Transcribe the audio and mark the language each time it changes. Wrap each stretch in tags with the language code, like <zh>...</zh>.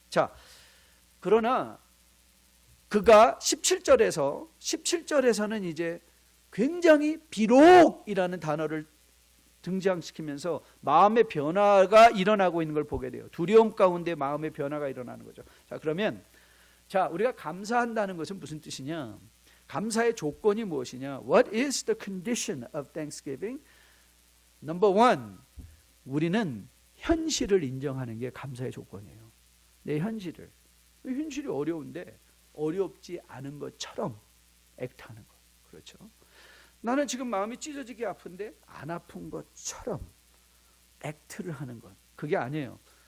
<ko>자, 그러나 그가 17절에서는 이제 굉장히 비록이라는 단어를 등장시키면서 마음의 변화가 일어나고 있는 걸 보게 돼요. 두려움 가운데 마음의 변화가 일어나는 거죠. 자, 그러면 자, 우리가 감사한다는 것은 무슨 뜻이냐? 감사의 조건이 무엇이냐?</ko> <en>What is the condition of thanksgiving? Number one,</en> <ko>우리는 현실을 인정하는 게 감사의 조건이에요. 내 현실을. 현실이 어려운데 어렵지 않은 것처럼 액트하는 것. 그렇죠? 나는 지금 마음이 찢어지게 아픈데 안 아픈 것처럼 액트를 하는 것. 그게 아니에요.</ko>